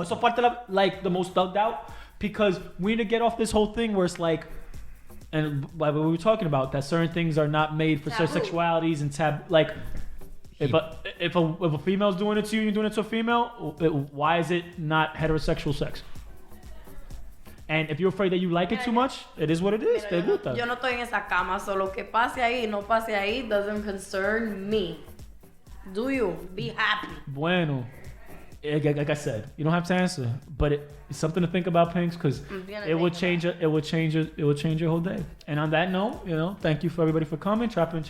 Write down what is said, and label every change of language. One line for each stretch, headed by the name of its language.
Spanish: Eso parte
English: the most thugged out, because we need to get off this whole thing where it's like, and what we were talking about, that certain things are not made for certain sexualities and if a female's doing it to you, you're doing it to a female, why is it not heterosexual sex? And if you're afraid that you like it too much, it is what it is.
Spanish: Te gusta. Yo no estoy en esa cama, so lo que pase ahí, no pase ahí
English: doesn't concern me. Do you? Be happy.
Spanish: Bueno.
English: Like I said, you don't have to answer, but it's something to think about, Pinks, because it will change your whole day. And on that note, thank you for everybody for coming. Chercha.